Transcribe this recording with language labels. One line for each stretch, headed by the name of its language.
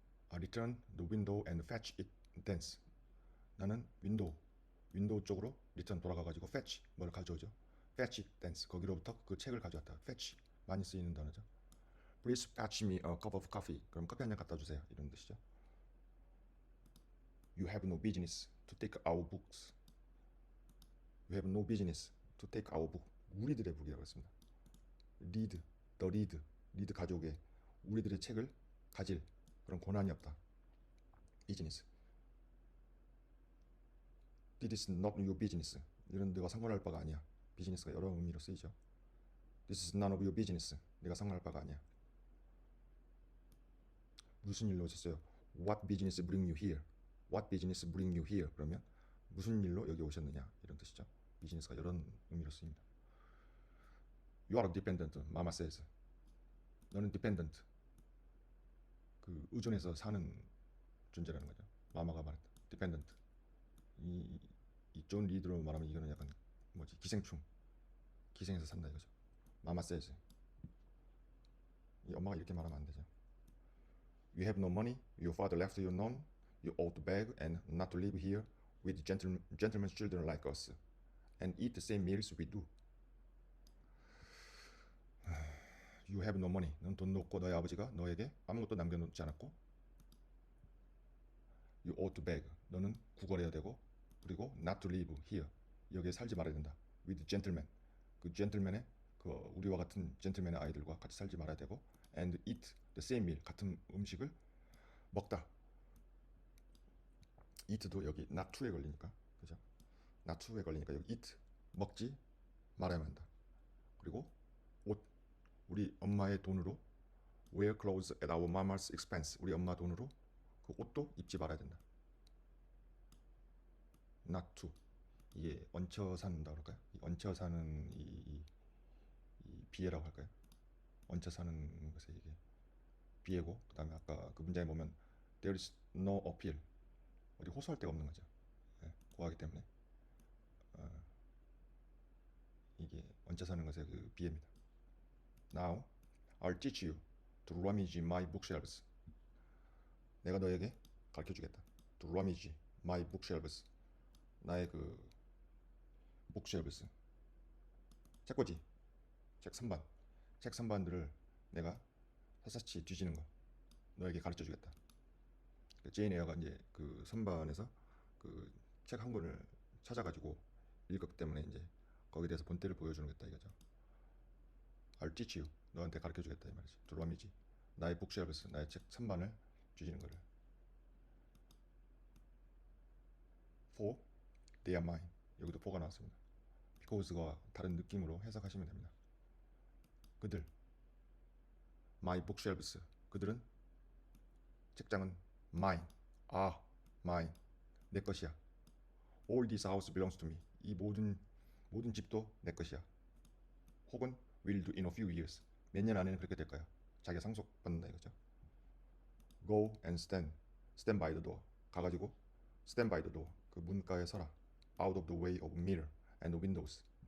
English: I return the window and fetch it thence.
Korean: 나는 윈도우 쪽으로 리턴 돌아가가지고 fetch 뭘 가져오죠.
English: fetch it thence.
Korean: 거기로부터 그 책을 가져왔다. fetch 많이 쓰이는 단어죠.
English: Please fetch me a cup of coffee.
Korean: 그럼 커피 한 잔 갖다 주세요. 이런 뜻이죠.
English: You have no business to take our books. You have no business to take our book.
Korean: 우리들의 북이라고 했습니다.
English: read, the read 가져오게.
Korean: 우리들의 책을 가질 그런 권한이 없다.
English: business. This is not your business.
Korean: 이런 네가 상관할 바가 아니야. 비즈니스가 여러 의미로 쓰이죠.
English: This is none of your business.
Korean: 네가 상관할 바가 아니야. 무슨 일로 오셨어요?
English: What business bring you here? What business bring you here?
Korean: 그러면 무슨 일로 여기 오셨느냐 이런 뜻이죠. 비즈니스가 이런 의미로 쓰입니다.
English: You are dependent. Mama says.
Korean: 너는 dependent. 그 의존해서 사는 존재라는 거죠. 마마가 말했다. dependent. 이 존 리드로 말하면 이거는 약간 뭐지 기생충. 기생해서 산다 이거죠.
English: Mama says.
Korean: 이 엄마가 이렇게 말하면 안 되죠.
English: You have no money. Your father left you none. You ought to beg and not to live here with gentlemen's children like us, and eat the same meals we do. You have no money.
Korean: 넌 돈도 없고 너의 아버지가 너에게 아무것도 남겨놓지 않았고.
English: You ought to beg.
Korean: 너는 구걸해야 되고.
English: 그리고 not to live here.
Korean: 여기에 살지 말아야 된다.
English: With gentlemen.
Korean: 그 젠틀맨의 그 우리와 같은 젠틀맨의 아이들과 같이 살지 말아야 되고.
English: And eat the same meal.
Korean: 같은 음식을 먹다. eat도 여기
English: not to
Korean: 에 걸리니까. 그죠? not to에 걸리니까 여기 eat 먹지 말아야만 한다. 그리고 옷 우리 엄마의 돈으로
English: wear clothes at our mama's expense.
Korean: 우리 엄마 돈으로 그 옷도 입지 말아야 된다.
English: not to.
Korean: 이게 얹혀 산다 그럴까요? 이 얹혀 사는 이 비애라고 할까요? 얹혀 사는 것에 이게 비애고 그다음에 아까 그 문장에 보면
English: there is no appeal.
Korean: 어디 호소할 데가 없는 거죠. 네, 고하기 때문에 이게 얹혀 사는 것의 그 비애입니다.
English: Now I'll teach you to rummage my bookshelves.
Korean: 내가 너에게 가르쳐 주겠다.
English: To rummage my bookshelves.
Korean: 나의 그 bookshelves. 책꽂이. 책 선반들을 내가 샅샅이 뒤지는 거 너에게 가르쳐 주겠다. 제인 에어가 이제 그 선반에서 그 책 한 권을 찾아가지고 읽었기 때문에 이제 거기에 대해서 본때를 보여주겠다 이거죠.
English: I'll teach you.
Korean: 너한테 가르쳐 주겠다 이 말이지.
English: To rummage.
Korean: 나의 bookshelves. 나의 책 선반을 뒤지는 거를.
English: for they are mine.
Korean: 여기도 for가 나왔습니다. because가 다른 느낌으로 해석하시면 됩니다. 그들, my bookshelves. 그들은 책장은 mine, mine. 내 것이야.
English: All this house belongs to me.
Korean: 이 모든 집도 내 것이야.
English: 혹은 will do in a few years.
Korean: 몇 년 안에는 그렇게 될 거야. 자기가 상속받는다 이거죠.
English: Go and stand by the door.
Korean: 가가지고
English: stand by the door.
Korean: 그 문가에 서라.
English: Out of the way of mirror and windows.